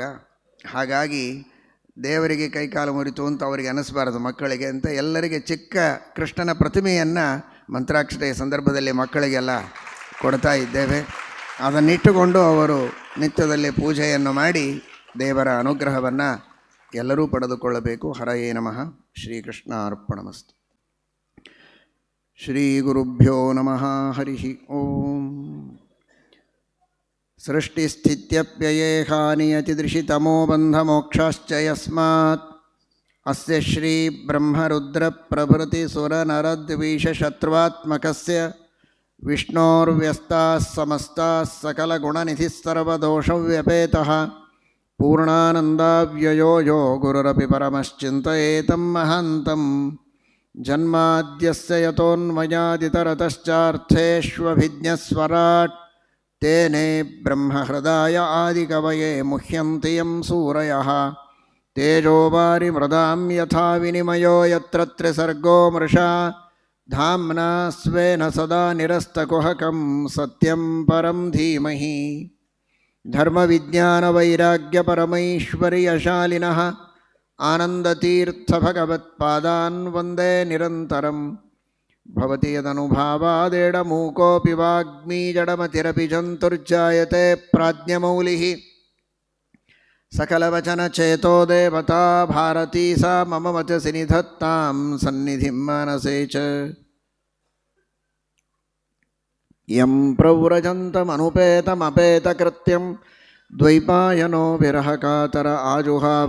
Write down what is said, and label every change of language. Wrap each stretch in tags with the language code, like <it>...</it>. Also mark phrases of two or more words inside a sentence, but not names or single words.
<kn>ಹಾಗಾಗಿ ದೇವರಿಗೆ ಕೈಕಾಲು ಮುರಿತು ಅಂತ ಅವರಿಗೆ ಅನ್ನಿಸ್ಬಾರದು ಮಕ್ಕಳಿಗೆ ಅಂತ ಎಲ್ಲರಿಗೆ ಚಿಕ್ಕ ಕೃಷ್ಣನ ಪ್ರತಿಮೆಯನ್ನು ಮಂತ್ರಾಕ್ಷತೆಯ ಸಂದರ್ಭದಲ್ಲಿ ಮಕ್ಕಳಿಗೆಲ್ಲ ಕೊಡ್ತಾ ಇದ್ದೇವೆ. ಅದನ್ನಿಟ್ಟುಕೊಂಡು ಅವರು ನಿತ್ಯದಲ್ಲಿ ಪೂಜೆಯನ್ನು ಮಾಡಿ ದೇವರ ಅನುಗ್ರಹವನ್ನು ಎಲ್ಲರೂ ಪಡೆದುಕೊಳ್ಳಬೇಕು.</kn> <sa>ಹರಯೇ ನಮಃ. ಶ್ರೀಕೃಷ್ಣ ಅರ್ಪಣಮಸ್ತು. ಶ್ರೀ ಗುರುಭ್ಯೋ ನಮಃ. ಹರಿ ಓಂ. ಸೃಷ್ಟಿಸ್ಥಿತ್ಯಪ್ಯಯೇಹಾನಿಯತಿದೃಶಿತಮೋ ಬಂಧಮೋಕ್ಷಾಶ್ಚ ಯಸ್ಮಾತ್ ಅಸ್ಯ ಶ್ರೀ ಬ್ರಹ್ಮರುದ್ರಪ್ರಭೃತಿಸುರನರದ್ವಿಷಶತ್ರುವಾತ್ಮಕಸ್ಯ ವಿಷ್ಣೋರ್ವ್ಯಸ್ತಾಃ ಸಮಸ್ತಾಃ ಸಕಲಗುಣನಿಧಿಃ ಸರ್ವದೋಷವ್ಯಪೇತಃ ಪೂರ್ಣಾನಂದಾವ್ಯಯೋ ಯೋ ಗುರುರಪಿ ಪರಮಶ್ಚಿಂತಯೇತಂ ಮಹಾಂತಂ. ಜನ್ಮಾದ್ಯಸ್ಯ ಯತೋನ್ಮಯಾದಿತರತಶ್ಚಾರ್ಥೇಷ್ವಭಿಜ್ಞಸ್ವರಾಟ್ ತೇನೇ ಬ್ರಹ್ಮಹೃದಾಯ ಆದಿಕವಯೇ ಮುಹ್ಯಂತಿ ಯಂ ಸೂರಯಃ. ತೇಜೋವಾರಿಮೃದಾಂ ಯಥಾ ವಿನಿಮಯೋ ಯತ್ರ ತ್ರಿಸರ್ಗೋ ಮೃಷಾ ಧಾಮ್ನಾ ಸ್ವೇನ ಸದಾ ನಿರಸ್ತಕುಹಕಂ ಸತ್ಯಂ ಪರಂ ಧೀಮಹಿ. ಧರ್ಮವಿಜ್ಞಾನವೈರಾಗ್ಯಪರಮೈಶ್ವರ್ಯಶಾಲಿನಃ ಆನಂದತೀರ್ಥಭಗವತ್ಪಾದಾನ್ ವಂದೇ ನಿರಂತರಂ. ಭವತಿ ಯದನುಭಾವಾದೇಡಮೂಕೋಪಿ ವಾಗ್ಮೀ ಜಡಮತಿರಪಿ ಜಂತುರ್ಜಾಯತೆ ಪ್ರಾಜ್ಞಮೌಲಿಃ. ಸಕಲವಚನಚೇತೋ ದೇವತಾ ಭಾರತೀ ಸಾ ಮಮ ವಚಸಿ ನಿಧತ್ತಾಂ ಸನ್ನಿಧಿಂ ಮಾನಸೇ ಚ. ಯಂ ಪ್ರವ್ರಜಂತಮನುಪೇತಮಪೇತಕೃತ್ಯಂ ದ್ವೈಪಾಯನೋ ವಿರಹಕಾತರ ಆಜುಹಾವ.</sa>